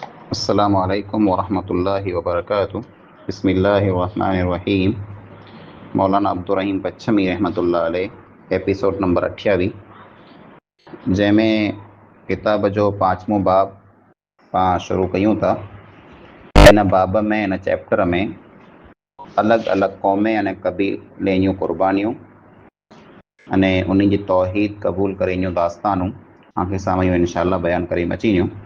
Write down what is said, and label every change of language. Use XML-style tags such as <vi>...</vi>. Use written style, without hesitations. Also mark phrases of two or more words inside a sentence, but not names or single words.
<ar>السلام عليكم ورحمة الله وبركاته. بسم الله الرحمن الرحيم.</ar> <sd>मौलाना अब्दुर्रहीम पच्छमी रहमतुल्लाह अलैह</sd> <en>episode number</en> <sd>28 जंहिंमें किताब जो 5मो बाब पाण शुरू कयूं था। इन बाब में इन चैप्टर में अलॻि अलॻि क़ौमें अने क़बीले जूं क़ुर्बानियूं अने उन जी तौहीद क़बूल करे जूं दास्तानूं तव्हांखे साम्हूं इंशाअल्लाह बयानु करे अचीनियूं।</sd>